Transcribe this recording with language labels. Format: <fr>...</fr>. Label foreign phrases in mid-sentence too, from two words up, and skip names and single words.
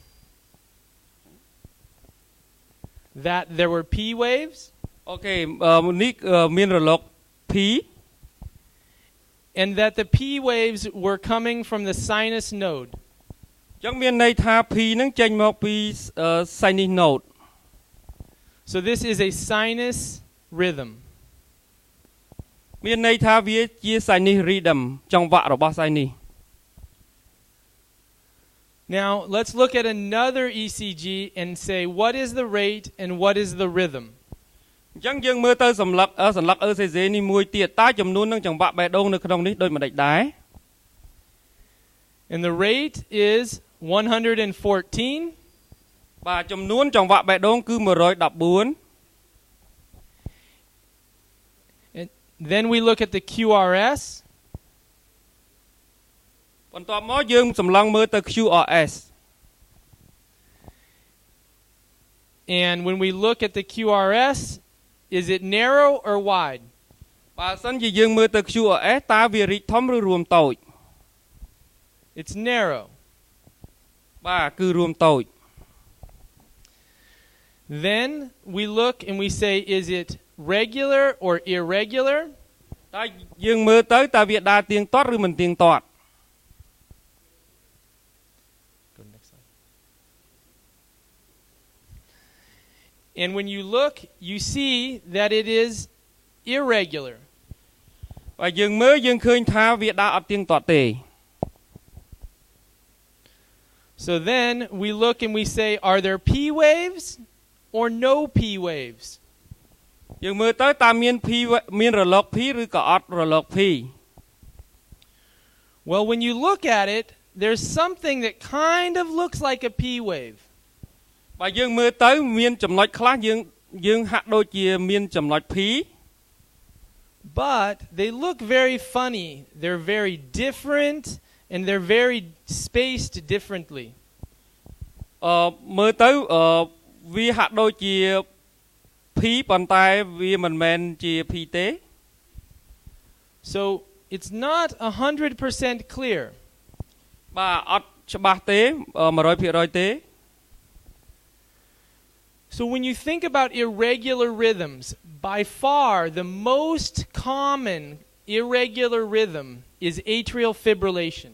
<km>Okay, នេះមានរលក P.</km> <en>And that the P waves were coming from the sinus node.</en> <km>ចឹងមានន័យថា P ហ្នឹងចេញមកពី</km> <en>sinus node. So this is a sinus rhythm.</en> <km>មានន័យថាវាជា</km> <en>sinus rhythm</en> <km>ចង្វាក់របស់ sinus.</km> <en>Now, let's look at another ECG and say what is the rate and what is the rhythm.</en> <km>អញ្ចឹងយើងមើលទៅសន្លឹក ECG នេះមួយទៀតតើចំនួននឹងចង្វាក់បេះដូងនៅក្នុងនេះដូចម្តេចដែរ</km> <en>And the rate is 114.</en> <km>បាទចំនួនចង្វាក់បេះដូងគឺ114</km> <en>And then we look at the QRS.</en> <km>បន្ទាប់មកយើងសម្លឹងមើលទៅ QRS.</km> <en>And when we look at the QRS, is it narrow or wide?</en> <km>បើសិនជាយើងមើលទៅ QRS តើវារីកធំឬរួមតូច</km> <en>It's narrow.</en> <km>បាទគឺរួមតូច</km> <en>Then we look and we say, is it regular or irregular?</en> <km>តើយើងមើលទៅតើវាដើរទៀងទាត់ឬមិនទៀងទាត់</km> <en>And when you look, you see that it is irregular.</en> <km>បើយើងមើលយើងឃើញថាវាដើរអត់ទៀងទាត់ទេ</km> <en>So then we look and we say, are there P waves or no P waves?</en> <km>យើងមើលទៅតើមាន P មានរលក P ឬក៏អត់រលក P</km> <en>Well, when you look at it, there's something that kind of looks like a P wave.</en> <km>បើយើងមើលទៅមានចំណុចខ្លះយើងហាក់ដូចជាមានចំណុច P</km> <en>But they look very funny. They're very different and they're very spaced differently.</en> <km>មើលទៅវាហាក់ដូចជា P ប៉ុន្តែវាមិនមែនជា P ទេ</km> <en>So it's not 100% clear.</en> <km>បាទអត់ច្បាស់ទេ 100% ទេ</km> <en>So when you think about irregular rhythms, by far the most common irregular rhythm is atrial fibrillation.</en>